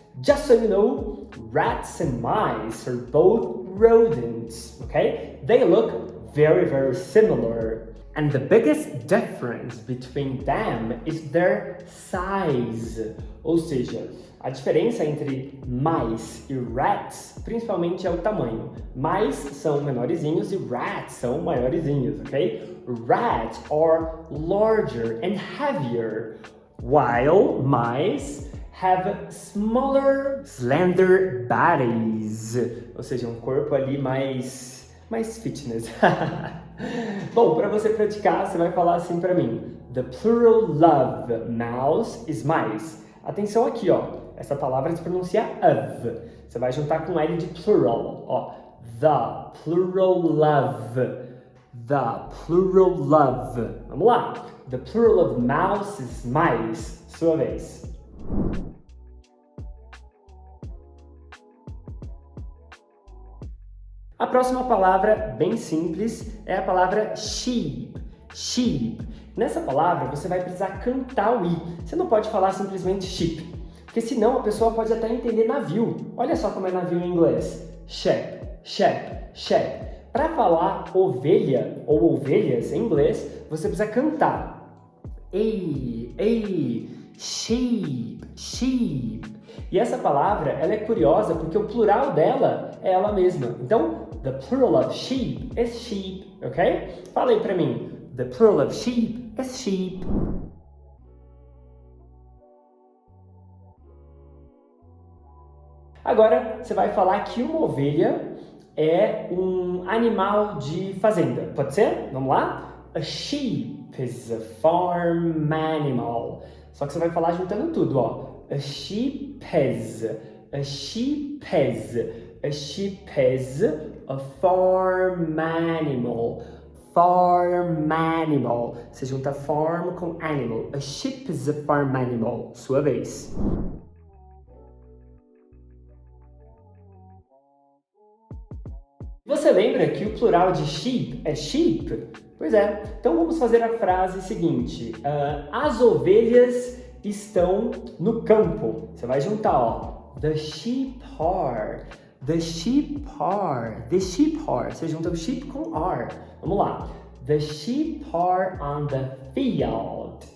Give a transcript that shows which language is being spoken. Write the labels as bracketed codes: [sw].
[en] Just so you know, rats and mice are both rodents, okay? They look very, very similar. And the biggest difference between them is their size. [pt] Ou seja, a diferença entre mice e rats, principalmente é o tamanho. Mice são menorzinhos e rats são maiorzinhos, ok? [en] Rats are larger and heavier, while mice have smaller, slender bodies. [pt] Ou seja, um corpo ali mais fitness. Bom, para você praticar, você vai falar assim para mim. [en] The plural of mouse is mice. [pt] Atenção aqui, ó. Essa palavra se pronuncia of. Você vai juntar com L de plural, ó. [en] The plural of. The plural of. [pt] Vamos lá. [en] The plural of mouse is mice. [pt] Sua vez. A próxima palavra, bem simples, é a palavra sheep. Sheep. Nessa palavra, você vai precisar cantar o i. Você não pode falar simplesmente sheep, porque senão a pessoa pode até entender navio. Olha só como é navio em inglês. Ship, ship, ship. Para falar ovelha ou ovelhas em inglês, você precisa cantar. Ei, sheep, sheep. E essa palavra, ela é curiosa porque o plural dela é ela mesma. Então, [en] the plural of sheep is sheep, [pt] ok? Fala aí pra mim. [en] The plural of sheep is sheep. [pt] Agora, você vai falar que uma ovelha é um animal de fazenda. Pode ser? Vamos lá? [en] A sheep is a farm animal. [pt] Só que você vai falar juntando tudo, ó. [en] A sheep is, a sheep is, a sheep is a farm animal. Farm animal. [pt] Você junta farm com animal. [en] A sheep is a farm animal. [pt] Sua vez. Você lembra que o plural de sheep é sheep? Pois é. Então vamos fazer a frase seguinte. As ovelhas estão no campo. Você vai juntar, ó. [en] The sheep are. The sheep are. The sheep are. [pt] Você junta o sheep com are. Vamos lá. [en] The sheep are on the field.